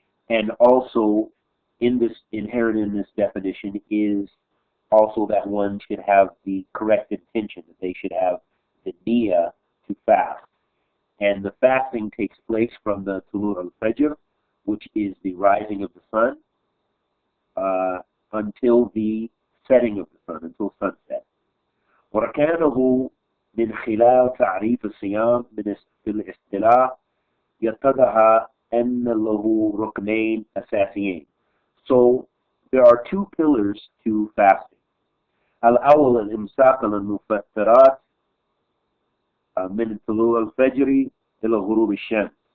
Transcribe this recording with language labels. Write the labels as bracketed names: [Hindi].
[English] And also, inherent in this definition is also that one should have the correct intention, that they should have the niyyah to fast. And the fasting takes place from the tulur al-fajr, which is the rising of the sun, until the setting of the sun, until sunset. [Arabic] وَرَكَانَهُ من خلال تعريف الصيام في الاصطلاح يتضح أن له ركنين أساسيين. [English] So there are two pillars to fasting. [Arabic] الأول الإمساك عن المفطرات من طلوع الفجر إلى غروب الشمس.